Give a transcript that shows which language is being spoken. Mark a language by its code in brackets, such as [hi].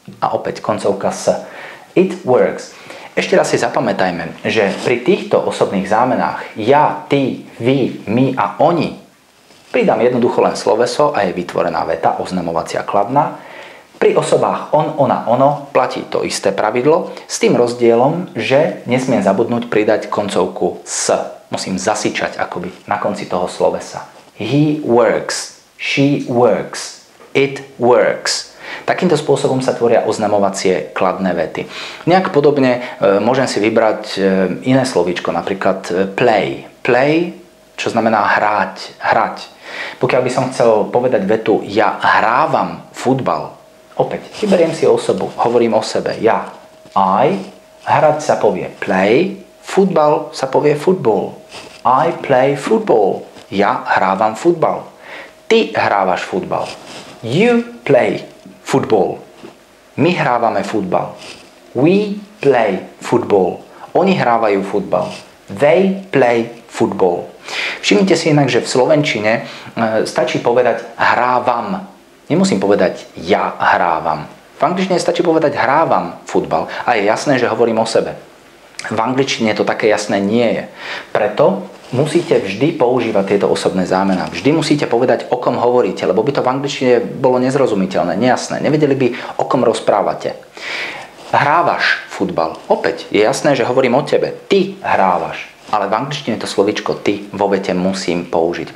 [sk] A opäť koncovka s. [en] It works. [sk] Ešte raz si zapamätajme, že pri týchto osobných zámenách ja, ty, vy, my a oni pridám jednoducho len sloveso a je vytvorená veta, oznamovacia kladná. Pri osobách on, ona, ono platí to isté pravidlo s tým rozdielom, že nesmiem zabudnúť pridať koncovku s. Musím zasičať akoby na konci toho slovesa. [en] He works, she works, it works. [sk] Takýmto spôsobom sa tvoria oznamovacie kladné vety. Nejak podobne môžem si vybrať iné slovíčko, napríklad play. Play, čo znamená hrať. Pokiaľ by som chcel povedať vetu ja hrávam futbal, opäť, vyberiem si osobu, hovorím o sebe, ja. Hrať sa povie play, futbal sa povie football. [en] I play football. [sk] Ja hrávam futbal. Ty hrávaš futbal. [en] You play football. [sk] My hrávame futbal. [en] We play football. [sk] Oni hrávajú futbal. [en] They play football. [sk] Všimnite si inak, že v slovenčine stačí povedať hrávam. Nemusím povedať ja hrávam. V angličtine stačí povedať hrávam futbal a je jasné, že hovorím o sebe. V angličtine to také jasné nie je. Preto musíte vždy používať tieto osobné zámená. Vždy musíte povedať, o kom hovoríte, lebo by to v angličtine bolo nezrozumiteľné, nejasné. Nevedeli by, o kom rozprávate. Hrávaš futbal. Opäť je jasné, že hovorím o tebe. Ty hrávaš. Ale v angličtine to slovíčko ty vo vete musím použiť.